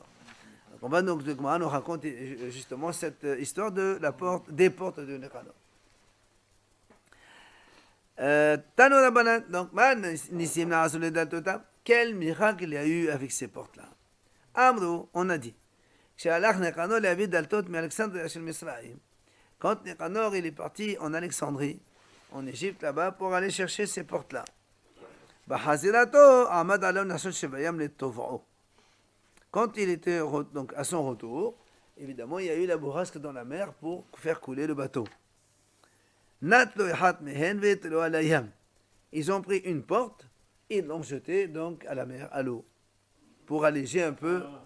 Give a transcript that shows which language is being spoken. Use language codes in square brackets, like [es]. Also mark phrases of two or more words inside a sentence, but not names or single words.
[fr] Donc, on va donc, le Gemara nous raconte justement cette histoire de la porte, des portes de Nekanor. [he] תנו רבנן, donc, נסים נעשו לדלתותיו. [fr] Quel miracle il y a eu avec ces portes-là? Amrou, on a dit. [he] כשהלך ניקנור להביא דלתות מאלכסנדריה של מצרים. [fr] Quand Nicanor il est parti en Alexandrie, en Égypte là-bas, pour aller chercher ces portes-là. [he] בחזירתו עמד עליו נחשון שביים לטובעו. [fr] Quand il était donc à son retour, évidemment, il y a eu la bourrasque dans la mer pour faire couler le bateau. Ils ont pris une porte et l'ont jetée donc à la mer, à l'eau, pour alléger un peu.